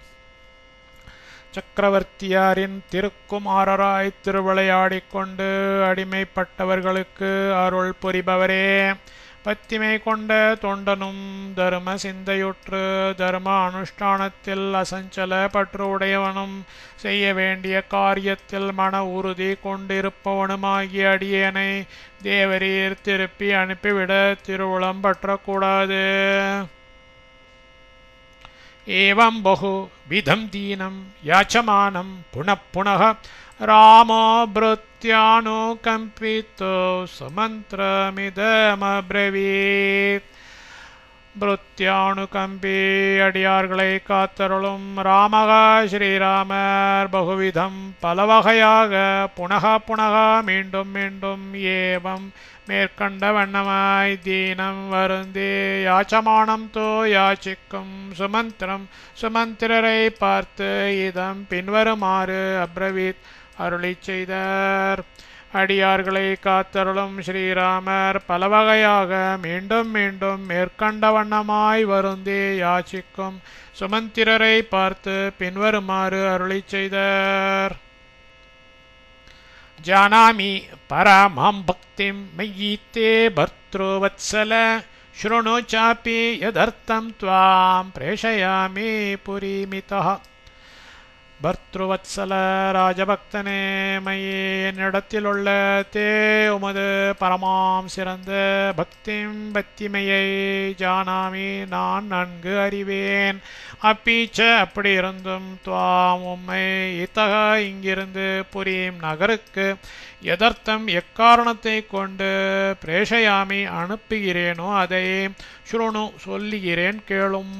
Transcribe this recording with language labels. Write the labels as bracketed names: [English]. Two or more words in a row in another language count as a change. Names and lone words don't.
[Tamil] சக்கரவர்த்தியாரின் திருக்குமாரராய் திருவிளையாடிக்கொண்டு அடிமைப்பட்டவர்களுக்கு அருள் புரிபவரே, பத்திமை கொண்ட தொண்டனும் தர்ம சிந்தையுற்று தர்ம அனுஷ்டானத்தில் அசஞ்சல பற்று உடையவனும் செய்ய வேண்டிய காரியத்தில் மன உறுதி கொண்டிருப்பவனுமாகிய அடியேனை தேவரீர் திருப்பி அனுப்பிவிட திருவுளம் பற்றக்கூடாது. [Sanskrit] एवं बहु विधं दीनं याचमानं पुनः पुनः रामो भृत्यानुकम्पितो सुमन्त्रमिदमब्रवीत्. [Tamil] भृत्यानुकம்பி அடியார்களை காத்தருளும் ராமக ஸ்ரீராமர் பகுவிதம் பலவகையாக [Sanskrit] पुनः पुनः [Tamil] மீண்டும் மீண்டும் ஏவம் மேற்கண்ட வண்ணமாய் தீனம் வருந்தி யாச்சமானம் தோ யாச்சிக்கும் சுமந்திரம் சுமந்திரரை பார்த்து இதம் பின்வருமாறு அப்ரவீத் அருளி செய்தார். அடியார்களை காத்தருளும் ஸ்ரீராமர் பலவகையாக மீண்டும் மீண்டும் மேற்கண்ட வண்ணமாய் வருந்தி யாச்சிக்கும் சுமந்திரரை பார்த்து பின்வருமாறு அருளி செய்தார். [Sanskrit] जानामि परमां भक्तिं मयि ते भर्तृवत्सल शृणु चापि यदर्थं त्वां प्रेषयामि पुरीमितः. [Tamil] பர்த்ருவத்சல ராஜபக்தனே, மையே என்னிடத்திலுள்ள தே உமது பரமாம் சிறந்த பக்திம் பக்திமையை ஜானாமி நான் நன்கு அறிவேன். அப்பீச்ச அப்படி இருந்தும் துவாம் உம்மை இத்தக இங்கிருந்து புரீம் நகருக்கு எதர்த்தம் எக்காரணத்தை கொண்டு பிரேஷயாமி அனுப்புகிறேனோ அதை ஸ்ருணு சொல்லுகிறேன் கேளும்.